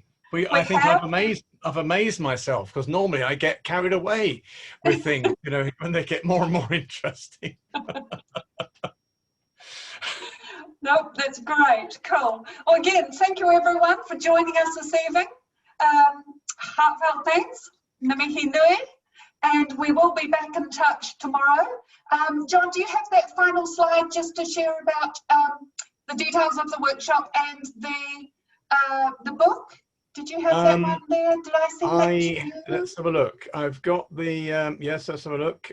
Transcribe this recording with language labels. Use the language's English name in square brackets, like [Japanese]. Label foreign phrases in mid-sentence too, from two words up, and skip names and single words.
[English] I think I've amazed myself, because normally I get carried away with things, when they get more and more interesting. Nope, that's great. Cool. Well, again, thank you everyone for joining us this evening. Heartfelt thanks. [Māori] Ngā mihi nui. [English] And we will be back in touch tomorrow. John, do you have that final slide just to share about the details of the workshop and the book? Did you have that one there? Did I send that to you? Let's have a look. I've got the, yes, let's have a look.